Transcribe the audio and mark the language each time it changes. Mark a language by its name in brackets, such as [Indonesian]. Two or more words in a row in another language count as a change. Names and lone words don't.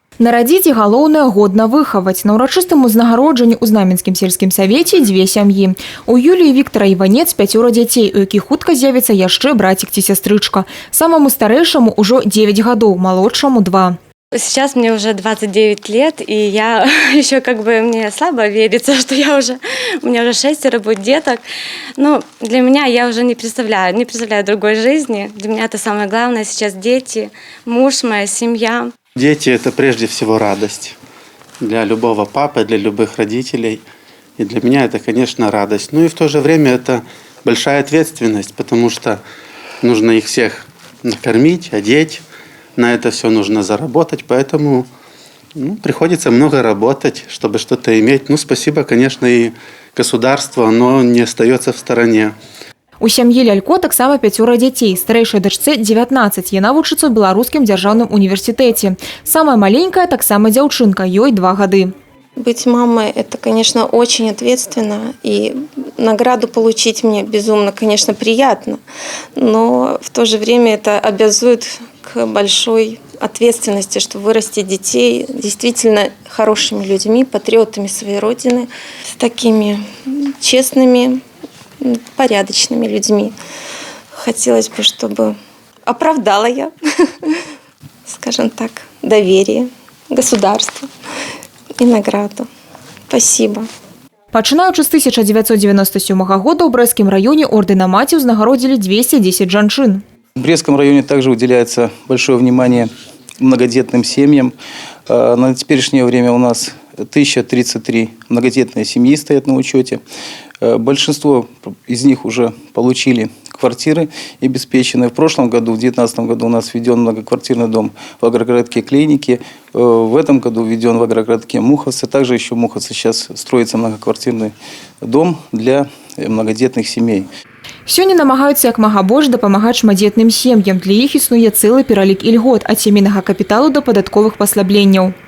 [Belarusian] Нарадзіць і галоўнае годна выхаваць. На ўрачыстым узнагароджанні ў Знаменскім сельскім савеце дзве сям'і. У Юліі Віктара Іванец 5 дзяцей, у якіх хутка з'явіцца яшчэ братик ці сястрычка. Самаму старэйшаму ўжо 9 гадоў, малодшаму 2. [Russian] Сейчас мне уже 29 лет, и я еще мне слабо верится, что у меня уже 6 будет деток. Но для меня я уже не представляю другой жизни. Для меня это самое главное сейчас дети, муж, моя семья. Дети – это прежде всего радость для любого папы, для любых родителей. И для меня это, конечно, радость. Ну и в то же время это большая ответственность, потому что нужно их всех накормить, одеть. На это все нужно заработать, поэтому приходится много работать, чтобы что-то иметь. Спасибо, конечно, и государству, оно не остается в стороне. У сям'і Лялько таксама 5 дзяцей. Старэйшай дачцэ 19. Яна вучыцца ў Беларускім дзяржаўным універсітэце. Самая маленькая таксама дзяўчынка, ёй 2 гады. Быть мамой – это, конечно, очень ответственно. И награду получить мне безумно, конечно, приятно. Но в то же время это обязует к большой ответственности, чтобы вырастить детей действительно хорошими людьми, патриотами своей родины, с такими честными, порядочными людьми. Хотелось бы, чтобы оправдала я, скажем так, доверие государству и награду. Спасибо. [Belarusian] Пачынаючы з 1997 года ў Брэсцкім раёне ордэна маці ўзнагародзілі 210 жанчын. [Russian] В Брестском районе также уделяется большое внимание многодетным семьям. На теперешнее время у нас 1033 многодетные семьи стоят на учете. Большинство из них уже получили квартиры обеспеченные. В прошлом году, в 2019 году, у нас введен многоквартирный дом в агрогородке Клейники. В этом году введен в агрогородке Муховцы. Также еще в Муховце сейчас строится многоквартирный дом для многодетных семей. [Belarusian] Сёння намагаюцца як мага больш дапамагаць шматдзетным сем'ям. Для іх існуе цэлы пералік ільгот ад сямейнага капіталу да падатковых паслабленняў.